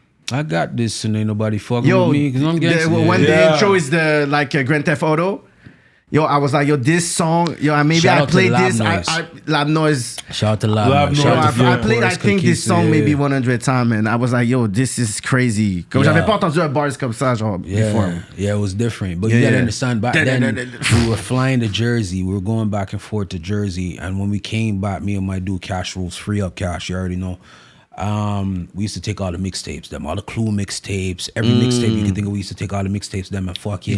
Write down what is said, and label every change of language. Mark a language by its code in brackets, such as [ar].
[en] and ain't nobody fucking with me because I'm getting when the intro is the like Grand Theft Auto. Yo, I was like, yo, this song, maybe I played this. Lab Noise. Shout out to Lab Noise. I played, I think, this song maybe 100 times, and I was like, yo, this is crazy. [fr] Comme j'avais pas entendu un bars comme ça, genre, before. [en] Yeah, it was different. But you gotta understand, back then, we were flying to Jersey. We were going back and forth to Jersey. And when we came back, me and my dude, Cash Rules, Free Up Cash, you already know. We used to take all the mixtapes, all the Clue mixtapes, every mixtape you can think of. We used to take all the mixtapes, them and fucking